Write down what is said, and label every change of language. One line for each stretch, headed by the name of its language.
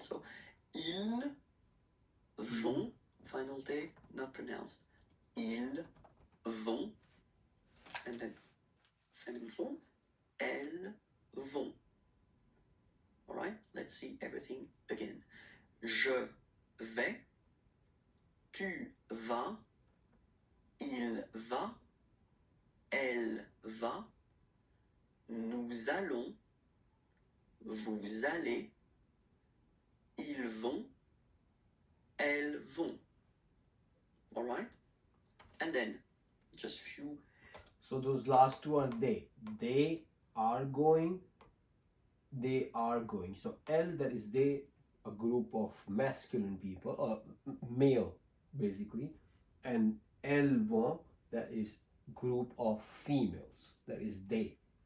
English: So
French: ils vont,
English: final T, not pronounced.
French: Ils vont.
English: And then feminine form.
French: Elles vont.
English: All right, let's see everything again.
French: Je vais, tu vas, il va, elle va, nous allons, vous allez, ils vont, elles vont.
English: All right, and then just few. So those last two are they. They are going. They are going. So L, that is they, a group of masculine people, male basically, and
French: elles vont,
English: that is group of females, that is they.